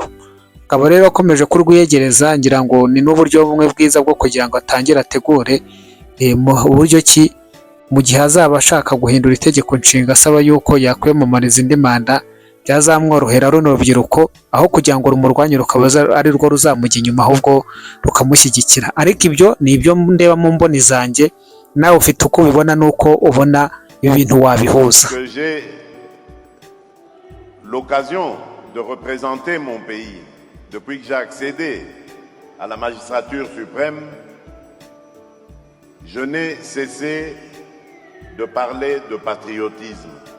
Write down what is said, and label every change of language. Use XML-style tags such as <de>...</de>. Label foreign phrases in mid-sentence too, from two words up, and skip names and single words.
<rw>Akaba rero akomeje kurwiyegereza, ngira ngo ni n'uburyo bumwe bwiza bwo kugira ngo atangire ategure mu buryo ki mu gihe azaba ashaka guhindura itegeko nshinga asaba yuko yakwiyamamariza indi manda, byazamworohera runo rubyiruko aho kugira ngo rumurwanye rukaba ari rwo ruzamujya inyuma, ahubwo rukamushyigikira. Ariko ibyo ni ibyo ndeba mu mboni zanjye, nawe ufite uko ubibona n'uko ubona ibintu wabihuza.</rw> <fr>L'occasion de représenter mon pays depuis que j'ai accédé à la magistrature suprême, je n'ai cessé de parler de patriotisme.</fr>